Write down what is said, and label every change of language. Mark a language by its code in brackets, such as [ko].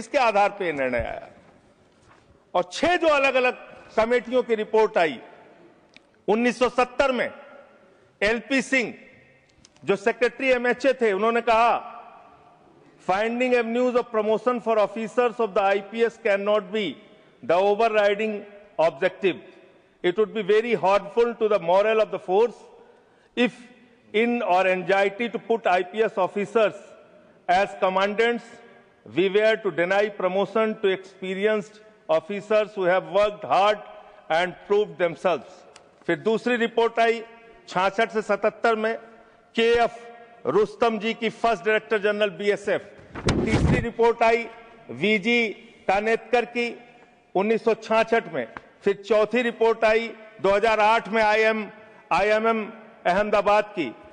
[hi] इसके आधार पर यह निर्णय आया। और 6 जो अलग अलग कमेटियों की रिपोर्ट आई, 1970 में एलपी सिंह जो सेक्रेटरी एमएचए थे, उन्होंने कहा, [en] Finding avenues of promotion for officers of the IPS can not be the overriding objective. It would be very harmful to the morale of the force if in our anxiety to put IPS officers as commandants, we were to deny promotion to experienced officers who have worked hard and proved themselves. [hi] फिर दूसरी report आई 66 से 77 में, KF Rustam जी की first director general BSF. तीसरी report आई V G कानेतकर की 1966 में। फिर चौथी रिपोर्ट आई 2008 में आईएमएम अहमदाबाद की।